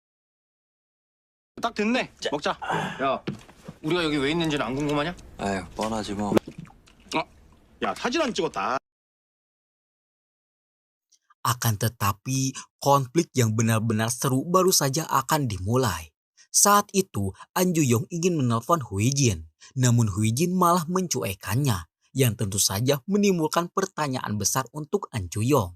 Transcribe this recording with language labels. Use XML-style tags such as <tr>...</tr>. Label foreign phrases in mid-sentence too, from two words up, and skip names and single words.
<ko>딱 됐네. 먹자. 야, 우리가 여기 왜 있는지는 안 궁금하냐? 에휴, 뻔하지 뭐. 야, 사진 안 찍었다.</ko> <id>Akan tetapi, konflik yang benar-benar seru baru saja akan dimulai. Saat itu, An Ju-yong ingin menelpon Hui Jin, namun Hui Jin malah mencuekannya, yang tentu saja menimbulkan pertanyaan besar untuk An Ju-yong.</id>